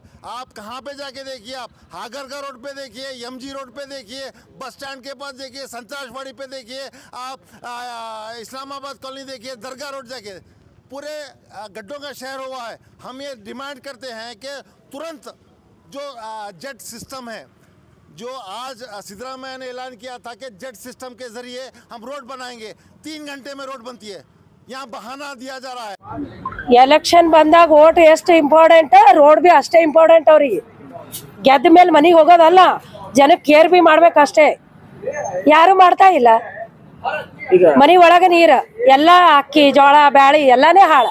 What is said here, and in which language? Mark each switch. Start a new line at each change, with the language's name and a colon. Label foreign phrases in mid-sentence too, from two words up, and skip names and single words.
Hindi: आप कहाँ पे जाके देखिए, आप हागरगा रोड पे देखिए, एमजी रोड पे देखिए,
English: bus stand
Hindi: के पास देखिए, संतराशवाड़ी पे देखिए, आप इस्लामाबाद कॉलोनी देखिए, दरगाह रोड जाके, पूरे गड्ढों का शहर हुआ है। हम ये डिमांड करते हैं कि तुरंत जो
English: jet system
Hindi: है, जो आज सिद्धरामैया ने ऐलान किया था कि
English: jet system
Hindi: के ज़रिए हम रोड बनाएंगे, 3 घंटे में रोड बनती है, यहाँ बहाना दिया जा रहा है।
Kannada: ಎಲೆಕ್ಷನ್ ಬಂದಾಗ ಓಟ್ ಎಷ್ಟು ಇಂಪಾರ್ಟೆಂಟ್, ರೋಡ್ ಬಿ ಅಷ್ಟೇ ಇಂಪಾರ್ಟೆಂಟ್. ಅವ್ರಿಗೆ ಗೆದ್ದ ಮೇಲೆ ಮನೆಗೆ ಹೋಗೋದಲ್ಲ, ಜನಕ್ಕೆ ಕೇರ್ ಬಿ ಮಾಡ್ಬೇಕಷ್ಟೇ. ಯಾರು ಮಾಡ್ತಾ ಇಲ್ಲ. ಮನೆ ಒಳಗೆ ನೀರು ಎಲ್ಲ ಅಕ್ಕಿ ಜೋಳ ಬ್ಯಾಳಿ ಎಲ್ಲಾನೇ ಹಾಳು.